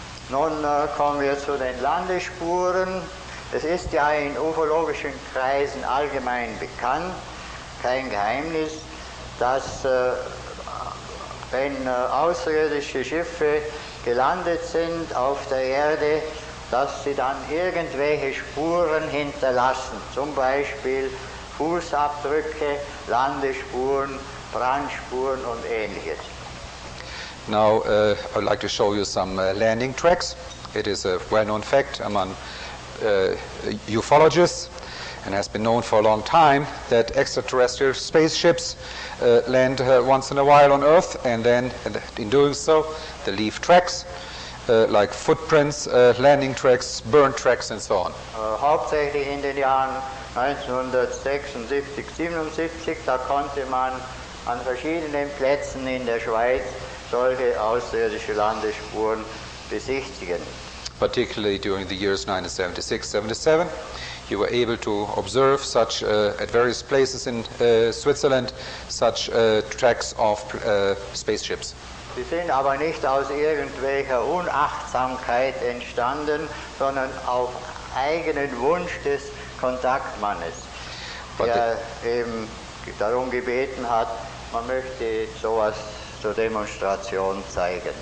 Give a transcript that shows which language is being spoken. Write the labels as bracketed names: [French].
[German] Nun kommen wir zu den Landespuren. Es ist ja in ufologischen Kreisen allgemein bekannt, kein Geheimnis, dass wenn außerirdische Schiffe gelandet sind auf der Erde, dass sie dann irgendwelche Spuren hinterlassen, zum Beispiel Fußabdrücke, Landespuren, Brandspuren und Ähnliches. [English] Now, I'd like to show you some landing tracks. It is a well-known fact among ufologists, and has been known for a long time, that extraterrestrial spaceships land once in a while on Earth, and then in doing so, they leave tracks like footprints, landing tracks, burn tracks, and so on. [German] Hauptsächlich in den Jahren 1976, 77, da konnte man an verschiedenen Plätzen in der Schweiz solche außerirdische Landespuren besichtigen. [English] Particularly during the years 1976-77, you were able to observe such, at various places in Switzerland, such tracks of spaceships. [German] Sie sind aber nicht aus irgendwelcher Unachtsamkeit entstanden, sondern auf eigenen Wunsch des Kontaktmannes, der eben darum gebeten hat, man möchte sowas zur Demonstration zeigen.